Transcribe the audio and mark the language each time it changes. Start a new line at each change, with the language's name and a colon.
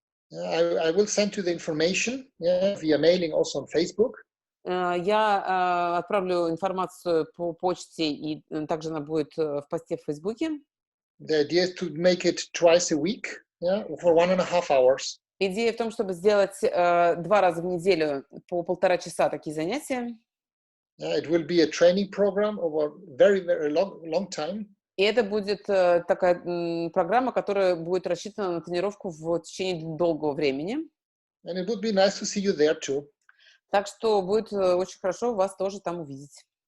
English: I will send you the information via mailing, also on Facebook.
Russian: Я отправлю информацию по почте, и также она будет в посте в Фейсбуке.
English: The idea is to make it twice a week, for 1.5 hours.
Russian: Идея в том, чтобы сделать 2 раза в неделю по 1,5 часа такие занятия.
English: It will be a training program over very, very long time.
Russian: И это будет такая программа, которая будет рассчитана на тренировку в течение долгого времени.
English: And it would be nice to see you there too.
Russian: Так что будет очень хорошо вас тоже там увидеть.